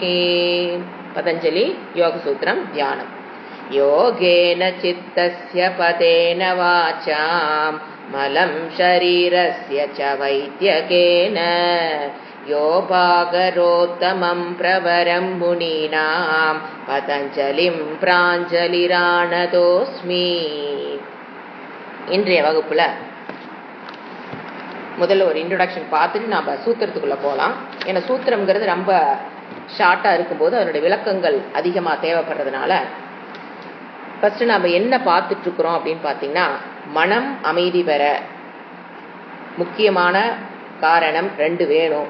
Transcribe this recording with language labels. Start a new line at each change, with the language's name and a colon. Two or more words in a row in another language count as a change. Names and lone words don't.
Sanskrit: पतञ्जलि योगसूत्रं ध्यानम्। योगेन चित्तस्य पदेन वाचां मलं शरीरस्य च वैद्यकेन योपाकरोत्तमं प्रवरं मुनीनां पतञ्जलिं प्राञ्जलिरानतोस्मि.
Tamil: இன்றைய வகுப்புல முதல்ல ஒரு இன்ட்ரோடக்ஷன் பார்த்துட்டு நம்ம சூத்திரத்துக்குள்ள போகலாம். ஏன்னா சூத்திரம்ங்கிறது ரொம்ப ஷார்ட்டா இருக்கும்போது அதனுடைய விளக்கங்கள் அதிகமா தேவைப்படுறதுனால ஃபர்ஸ்ட் நம்ம என்ன பார்த்துட்டு இருக்கிறோம் அப்படின்னு பார்த்தீங்கன்னா, மனம் அமைதி பெற முக்கியமான காரணம் ரெண்டு வேணும்.